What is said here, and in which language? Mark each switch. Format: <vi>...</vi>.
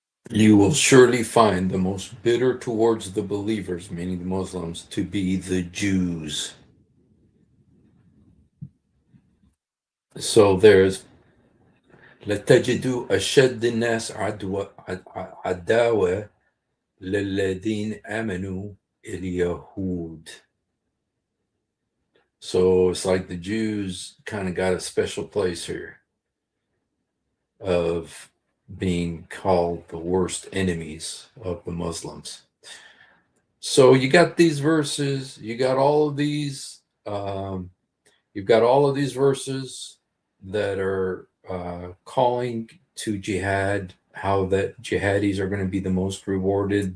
<en>You will surely find the most bitter towards the believers, meaning the Muslims, to be the Jews. So there's</en> <ar>لَتَجِدُ أَشَدِّ النَّاسِ عَدَاوَةً لِلَّذِينَ آمَنُوا الْيَهُودِ.</ar> <en>So it's like the Jews kind of got a special place here of being called the worst enemies of the Muslims. So you got these verses, you got all of these, you've got all of these verses that are calling to jihad, how that jihadis are going to be the most rewarded.</en>